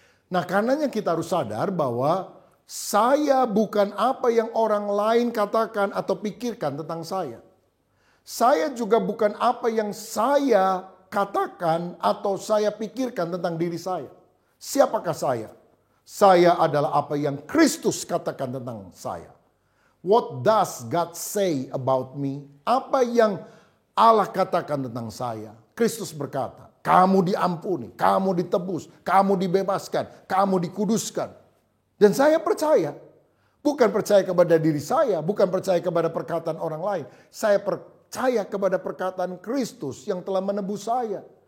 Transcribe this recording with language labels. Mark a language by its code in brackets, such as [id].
[id] Nah, karenanya kita harus sadar bahwa saya bukan apa yang orang lain katakan atau pikirkan tentang saya. Saya juga bukan apa yang saya katakan atau saya pikirkan tentang diri saya. Siapakah saya? Saya adalah apa yang Kristus katakan tentang saya. [en] What does God say about me? [id] Apa yang Allah katakan tentang saya? Kristus berkata, kamu diampuni, kamu ditebus, kamu dibebaskan, kamu dikuduskan. Dan saya percaya. Bukan percaya kepada diri saya, bukan percaya kepada perkataan orang lain. Saya percaya kepada perkataan Kristus yang telah menebus saya.